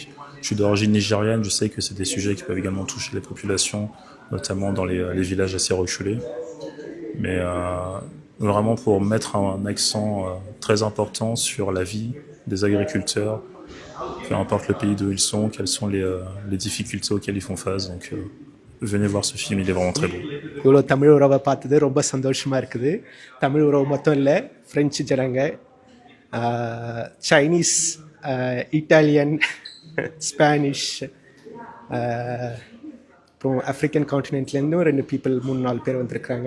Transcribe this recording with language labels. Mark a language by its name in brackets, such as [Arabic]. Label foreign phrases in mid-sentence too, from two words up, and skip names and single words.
[French] Je suis d'origine nigériane, je sais que c'est des sujets qui peuvent également toucher les populations, notamment dans les villages assez reculés. Mais vraiment pour mettre un accent très important sur la vie des agriculteurs, peu importe le pays d'où ils sont, quelles sont les difficultés auxquelles ils font face. Donc venez voir ce film, il est vraiment très beau. [Tamil] இவ்வளோ தமிழ் உறவை பார்த்தது ரொம்ப சந்தோஷமாக இருக்குது. தமிழ் உறவு மட்டும் இல்லை, ஃப்ரெஞ்சு ஜனங்க, [English] Chinese, Italian, Spanish, [Tamil] அப்புறம் [English] African continentலேருந்தும் [Tamil] 2 பீப்புள் 3-4 பேர் வந்திருக்கிறாங்க.